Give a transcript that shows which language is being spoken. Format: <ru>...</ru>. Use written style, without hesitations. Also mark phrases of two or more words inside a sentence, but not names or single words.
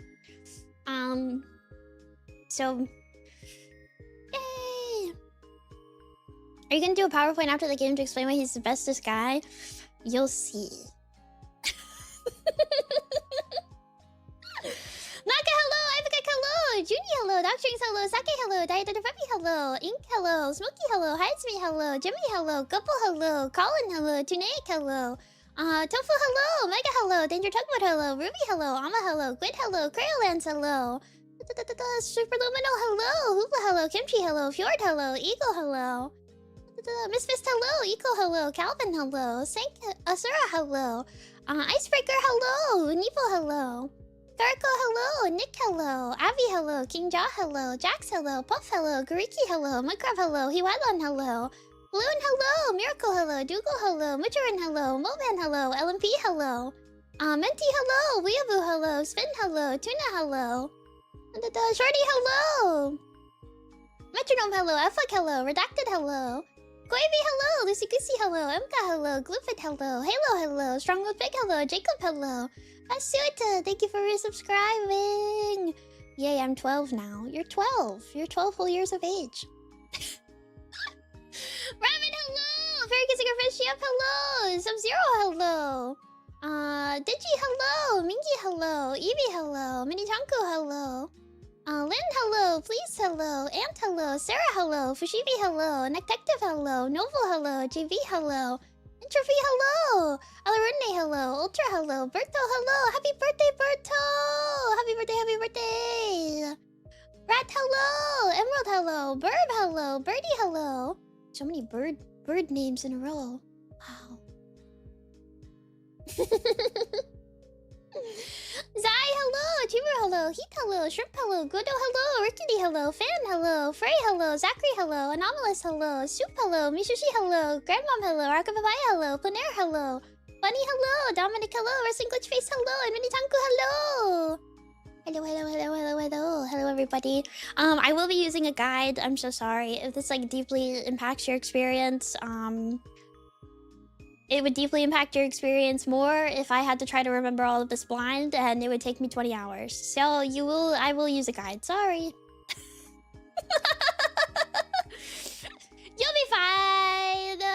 <en>So yay! Are you gonna do a PowerPoint after the game to explain why he's the bestest guy? You'll see. Naka, hello! Ivika, hello! Junie, hello! Doctrings, hello! Sake, hello! Diet Peppy, hello! Ink, hello! Smokey, hello! Hidesme, hello! Jimmy, hello! Gupple, hello! Colin, hello! Tunaic, hello! Tofu, hello! Mega, hello! Danger Tugboat, hello! Ruby, hello! Ama, hello! Quid, hello! Crayolans, hello! Superluminal, hello! Hoopa, hello! Kimchi, hello! Fjord, hello! Eagle, hello! Miss Fist, hello! Eco, hello! Calvin, hello! Sank, Asura, hello! Icebreaker, hello! Neepo, hello! Garko, hello! Nick, hello! Avi, hello! King Jaw, hello! Jax, hello! Puff, hello! Gariki, hello! Minecraft, hello! Hiwadlon, hello! Balloon, hello! Miracle, hello! Dougal, hello! Mitcherin, hello! Moman, hello! LMP, hello! Menti, hello! Weeaboo, hello! Spin, hello! Tuna, hello! Shorty, hello! Metronome, hello! Effluck, hello! Redacted, hello! Koibi, hello! Lucy Goosey, hello! Emka, hello! Gloofit, hello! Halo, hello! Strongwood Pig, hello! Jacob, hello! Asuita, thank you for resubscribing! Yay, I'm 12 now. You're 12. You're 12 whole years of age. Rabbit, hello! Fairy Kissing Her Fish, yep, hello! Sub-Zero, hello! Digi, hello! Mingy, hello! Evie, hello! Mini Chanku, hello! Lynn, hello! Please, hello! Ant, hello! Sarah, hello! Fushibi, hello! Nectective, hello! Novel, hello! JV, hello! Ultra V, hello! Alarune, hello! Ultra, hello! Berto, hello! Happy birthday, Berto! Happy birthday, happy birthday! Rat, hello! Emerald, hello! Burb, hello! Birdie, hello! So many bird names in a row. Wow. Zai, hello! Tuber, hello! Heat, hello! Shrimp, hello! Godo, hello! Rickety, hello! Fan, hello! Frey, hello! Zachary, hello! Anomalous, hello! Soup, hello! Mishushi, hello! Grandmom, hello! Arkapapaya, hello! Paner, hello! Bunny, hello! Dominic, hello! Wrestling Glitch Face, hello! And Minitanku, hello! Hello, hello, hello, hello, hello. Hello, everybody. I will be using a guide. I'm so sorry. If this, like, deeply impacts your experience, it would deeply impact your experience more if I had to try to remember all of this blind, and it would take me 20 hours. So I will use a guide. Sorry. You'll be fine.</en>